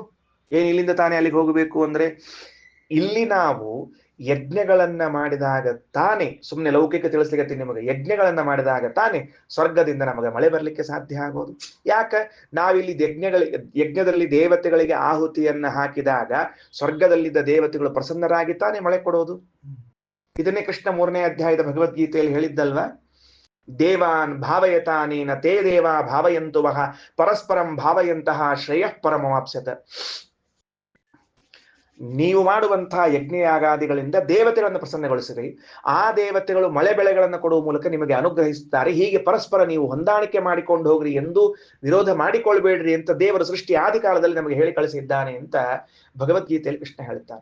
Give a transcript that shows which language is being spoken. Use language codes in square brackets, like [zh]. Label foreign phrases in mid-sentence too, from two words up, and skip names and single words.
[kn] ಇಲ್ಲಿಂದ ತಾನೇ ಅಲ್ಲಿಗೆ ಹೋಗಬೇಕು ಅಂದ್ರೆ, ಇಲ್ಲಿ ನಾವು ಯಜ್ಞಗಳನ್ನ ಮಾಡಿದಾಗ ತಾನೇ, ಸುಮ್ಮನೆ ಲೌಕಿಕ ತಿಳಿಸ್ಲಿಕ್ಕೆ ನಿಮಗೆ, ಯಜ್ಞಗಳನ್ನ ಮಾಡಿದಾಗ ತಾನೇ ಸ್ವರ್ಗದಿಂದ ನಮಗೆ ಮಳೆ ಬರ್ಲಿಕ್ಕೆ ಸಾಧ್ಯ ಆಗೋದು. ಯಾಕ? ನಾವಿಲ್ಲಿ ಯಜ್ಞದಲ್ಲಿ ದೇವತೆಗಳಿಗೆ ಆಹುತಿಯನ್ನ ಹಾಕಿದಾಗ ಸ್ವರ್ಗದಲ್ಲಿದ್ದ ದೇವತೆಗಳು ಪ್ರಸನ್ನರಾಗಿ ತಾನೇ ಮಳೆ ಕೊಡೋದು. ಇದನ್ನೇ ಕೃಷ್ಣ 3ನೇ ಅಧ್ಯಾಯದ ಭಗವದ್ಗೀತೆಯಲ್ಲಿ ಹೇಳಿದ್ದಲ್ವಾ? [sa] ದೇವಾನ್ ಭಾವಯತಾನೇನ ತೇ ದೇವಾ ಭಾವಯಂತು ವಹ ಪರಸ್ಪರಂ ಭಾವಯಂತಹ ಶ್ರೇಯಃ ಪರಮವಾಪ್ಸ್ಯತ. [kn] ನೀವು ಮಾಡುವಂತಹ ಯಜ್ಞಯಾಗಾದಿಗಳಿಂದ ದೇವತೆಗಳನ್ನು ಪ್ರಸನ್ನಗೊಳಿಸಿರಿ, ಆ ದೇವತೆಗಳು ಮಳೆ ಬೆಳೆಗಳನ್ನು ಕೊಡುವ ಮೂಲಕ ನಿಮಗೆ ಅನುಗ್ರಹಿಸುತ್ತಾರೆ. ಹೀಗೆ ಪರಸ್ಪರ ನೀವು ಹೊಂದಾಣಿಕೆ ಮಾಡಿಕೊಂಡು ಹೋಗ್ರಿ, ಎಂದು ವಿರೋಧ ಮಾಡಿಕೊಳ್ಬೇಡ್ರಿ ಅಂತ ದೇವರ ಸೃಷ್ಟಿ ಆದಿ ಕಾಲದಲ್ಲಿ ನಮಗೆ ಹೇಳಿ ಕಳಿಸಿದ್ದಾನೆ ಅಂತ ಭಗವದ್ಗೀತೆಯಲ್ಲಿ ಕೃಷ್ಣ ಹೇಳ್ತಾನೆ.